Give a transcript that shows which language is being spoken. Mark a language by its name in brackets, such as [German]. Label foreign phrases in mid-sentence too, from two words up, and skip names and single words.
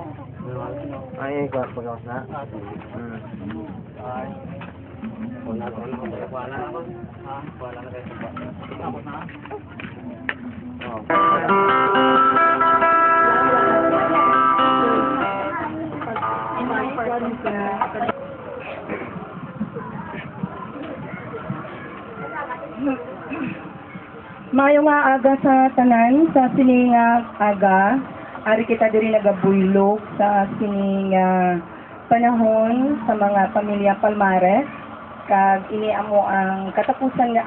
[Filipino] Ay, pagkakas na. Ay. Wala na ako. Ha? Wala na kayo. Tapos na? Oh. [Hiligaynon] Mayo nga aga sa tanan sa sining aga ari kita diri nagabuylog sa sining panahon sa mga pamilya Palmares kag ini amo ang katapusan nga